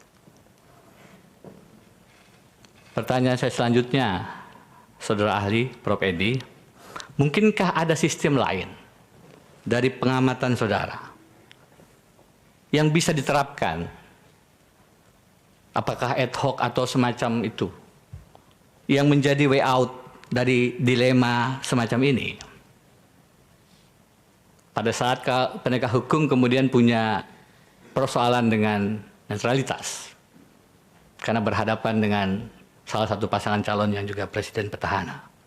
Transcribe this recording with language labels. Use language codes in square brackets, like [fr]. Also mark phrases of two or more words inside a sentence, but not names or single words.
[id] Pertanyaan saya selanjutnya, saudara ahli, Prof. Edi, mungkinkah ada sistem lain dari pengamatan saudara yang bisa diterapkan? Apakah [la] ad hoc [id] atau semacam itu yang menjadi [en] way out [id] dari dilema semacam ini? Pada saat penegak hukum kemudian punya persoalan dengan netralitas karena berhadapan dengan salah satu pasangan calon yang juga presiden petahana.